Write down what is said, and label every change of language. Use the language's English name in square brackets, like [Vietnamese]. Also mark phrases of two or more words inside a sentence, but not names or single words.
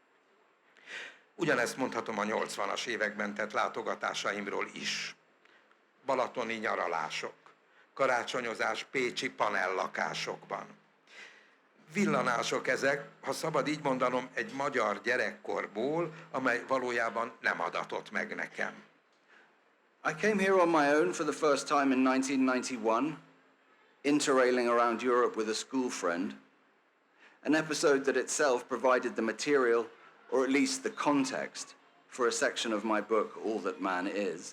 [Hungarian] Ugyanezt mondhatom a 80-as években tett látogatásaimról is. Balatoni nyaralások, karácsonyozás pécsi panellakásokban. Villanások ezek, ha szabad így mondanom, egy magyar gyerekkorból, amely valójában nem adatott meg nekem. [English] I came here on my own for the first time in 1991, interrailing around Europe with a school friend, an episode that itself provided the material, or at least the context, for a section of my book, All That Man Is.